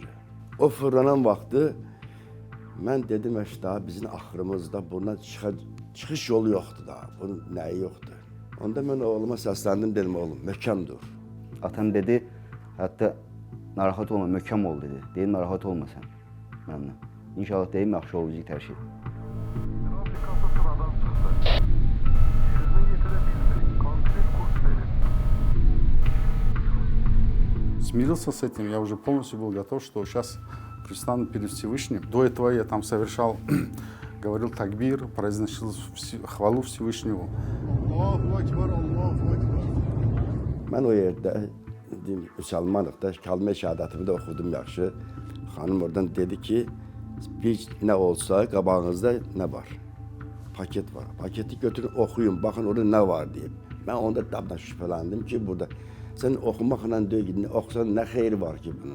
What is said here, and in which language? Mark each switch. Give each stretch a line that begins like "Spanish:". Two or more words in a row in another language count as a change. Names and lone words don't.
Azerbaijani: O fırlanan vaxtı mən dedim, daha bizim axırımızda bundan çıxış yolu yoxdur da, bunun nəyi yoxdur. Onda mən oğluma səsləndim, dedim, oğlum, möhkəm dur. Atam dedi, hətta narahat olma, möhkəm ol dedi. Deyim, narahat olma sən mənimlə. İnşallah deyim, yaxşı olacaq hər şey.
Russian: Смирился с этим, я уже полностью был готов, что сейчас предстану перед Всевышним. До этого я там совершал, говорил такбир, произносил хвалу Всевышнему.
Azerbaijani: Mən o yerdə müsəlmanlıqda kəlmə şəhadətimi də oxudum yaxşı. Xanım oradan dedi ki, bir nə olsa qabağınızda nə var? Paket var. Paketi götürün oxuyun, baxın orada nə var deyib. Mən onda dabdan şübhələndim ki, burada sən oxumaqla deyil, oxusan nə xeyri var ki bunun?